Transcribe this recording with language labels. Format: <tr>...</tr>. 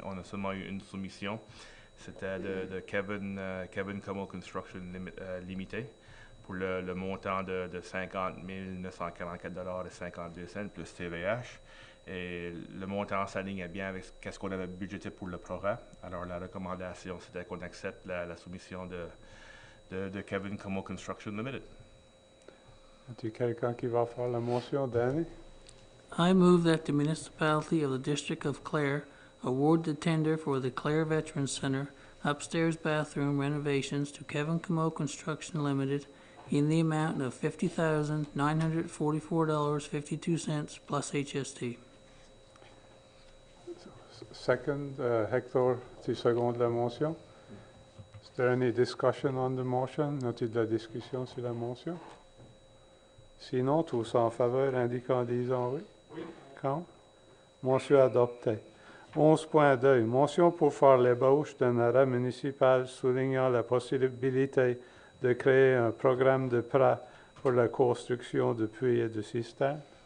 <fr>On a seulement eu une soumission. C'était de Kevin Como Construction Limité pour le montant de 50 944 et 52 cents plus TVH. Et le montant s'aligne bien avec ce qu'on avait budgété pour le projet. Alors la recommandation, c'était qu'on accepte la soumission de Kevin Como Construction Limited. As-tu quelqu'un qui va faire la motion, Danny?</fr> <en>I move that the municipality of the District of Clare award the tender for the Clare Veterans Center upstairs bathroom renovations to Kevin Como Construction Limited in the amount of $50,944.52 plus HST.</en> <fr>Second, Hector, tu secondes la motion?</fr> <en>Is there any discussion on the motion?</en> <fr>As-tu de la discussion sur la motion? Sinon, tous en faveur, indiquant en disant oui. Oui. Quand? Motion adoptée. 11.2. Motion pour faire l'ébauche d'un arrêt municipal soulignant la possibilité de créer un programme de prêt pour la construction de puits et de cisternes.</fr>